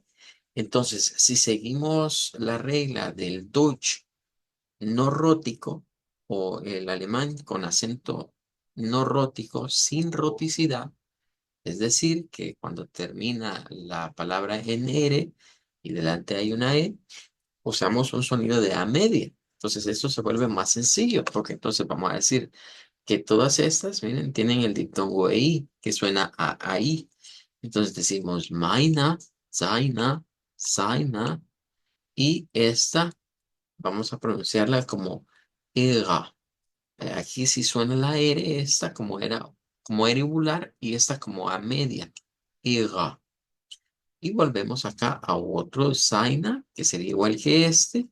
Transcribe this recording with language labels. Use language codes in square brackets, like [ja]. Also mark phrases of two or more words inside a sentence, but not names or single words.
[es] Entonces, si seguimos la regla del Deutsch no rótico o el alemán con acento no rótico sin roticidad, es decir, que cuando termina la palabra en R y delante hay una E, usamos un sonido de A media. Entonces esto se vuelve más sencillo, porque entonces vamos a decir que todas estas, miren, tienen el diptongo EI, que suena a ahí. Entonces decimos [de] meine, seine, seiner, [es] y esta vamos a pronunciarla como ERA. Aquí sí suena la R, esta como era irregular y esta como a media. ERA. Y volvemos acá a otro Zaina, que sería igual que este.